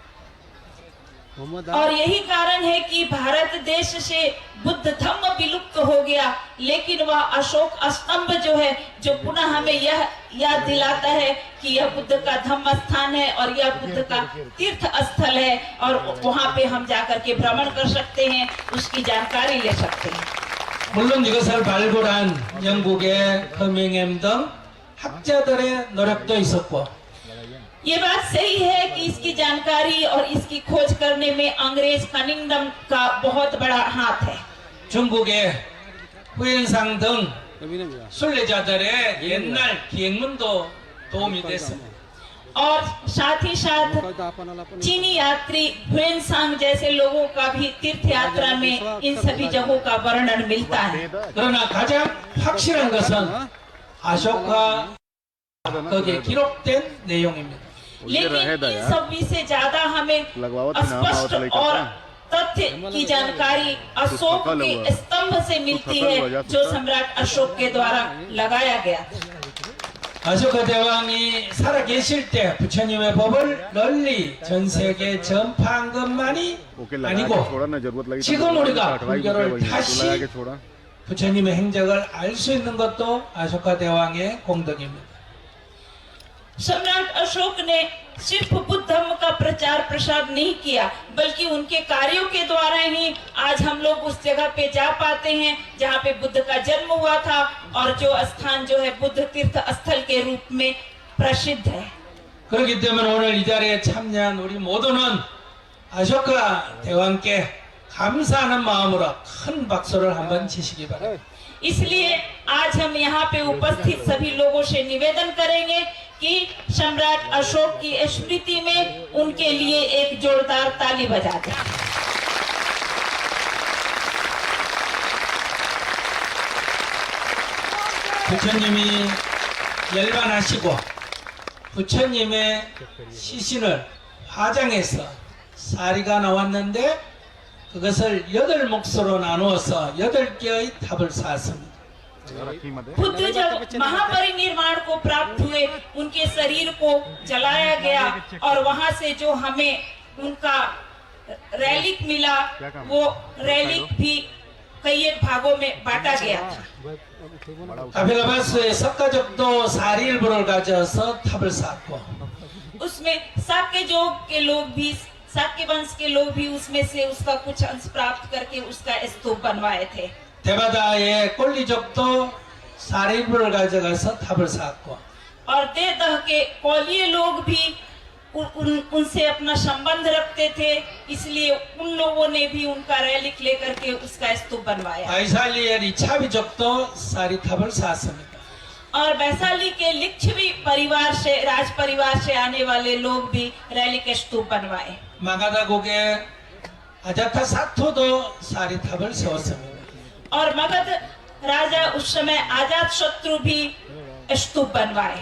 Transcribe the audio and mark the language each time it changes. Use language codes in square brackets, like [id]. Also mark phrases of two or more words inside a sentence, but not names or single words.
[hi] और यही कारण है कि भारत देश से बुद्ध धम्म विलुप्त हो गया, लेकिन वह अशोक स्तंभ जो है जो पुनः हमें यह याद दिलाता है कि यह बुद्ध का धम्म स्थान है और यह बुद्ध का तीर्थ स्थल है और वहाँ पे हम जाकर के भ्रमण कर सकते हैं, उसकी जानकारी ले सकते हैं। [ko] 물론 이것을 발굴한 영국의 커밍햄 등 학자들의 노력도 있었고 [hi] ये बात सही है कि इसकी जानकारी और इसकी खोज करने में अंग्रेज कनिंगडम का बहुत बड़ा हाथ है। [ko] 중국의 후엔상 등 순례자들의 옛날 기행문도 도움이 됐습니다. [hi] और साथ ही साथ चीनी यात्री हुएनसांग जैसे लोगों का भी तीर्थ यात्रा में इन सभी जगहों का वर्णन मिलता है। [ko] 그러나 가장 확실한 것은 아쇼카 거기에 기록된 내용입니다. [hi] लेकिन इन सभी से ज्यादा हमें स्पष्ट और तथ्य की जानकारी अशोक के स्तंभ से मिलती है जो सम्राट अशोक के द्वारा लगाया गया। [ko] 아쇼카 대왕이 살아 계실 때 부처님의 법을 널리 전 세계에 전파한 것만이 아니고 지금 우리가 불교를 다시 부처님의 행적을 알 수 있는 것도 아쇼카 대왕의 공덕입니다. [hi] सम्राट अशोक ने सिर्फ बुद्ध धर्म का प्रचार प्रसार नहीं किया बल्कि उनके कार्यों के द्वारा ही आज हम लोग उस जगह पे जा पाते हैं जहाँ पे बुद्ध का जन्म हुआ था और जो स्थान जो है बुद्ध तीर्थ स्थल के रूप में प्रसिद्ध है। [ko] 그렇기 때문에 오늘 이 자리에 참여한 우리 모두는 아쇼카 대왕께 감사하는 마음으로 큰 박수를 한번 치시기 바랍니다. [hi] इसलिए आज हम यहाँ पे उपस्थित सभी लोगों से निवेदन करेंगे कि सम्राट अशोक की स्मृति में उनके लिए एक जोरदार ताली बजा दें। [ko] 부처님이 열반하시고 부처님의 시신을 화장해서 사리가 나왔는데 그것을 8몫으로 나누어서 8개의 탑을 쌓았습니다. [hi] बुद्ध जब महापरिनिर्वाण को प्राप्त हुए, उनके शरीर को जलाया गया और वहां से जो हमें उनका रैलिक मिला, वो रैलिक भी कई एक भागों में बांटा गया था। [ko] 아빌라바스의 석가족도 사리일보를 가져서 탑을 쌓고 [hi] उसमें शाक्य जोग के लोग भी, शाक्य वंश के लोग भी उसमें से उसका कुछ अंश प्राप्त करके उसका स्तूप बनवाए थे। [ko] 대바다의 꼴리족도 사리일보를 가져가서 탑을 쌓고 [hi] और देवदह के कौलिये लोग भी उनसे अपना संबंध रखते थे, इसलिए उन लोगों ने भी उनका रैलिक लेकर के उसका स्तूप बनवाया। [ko] 아이살리엘 이차비족도 사리탑을 쌓았습니다. [hi] और वैशाली के लिच्छवी परिवार से, राज परिवार से आने वाले लोग भी रैलिक स्तूप बनवाए। [ko] 마가다국의 아자타 사토도 사리탑을 세웠습니다. [hi] और मगध राजा उस समय आजाद शत्रु भी स्तूप बनवाए।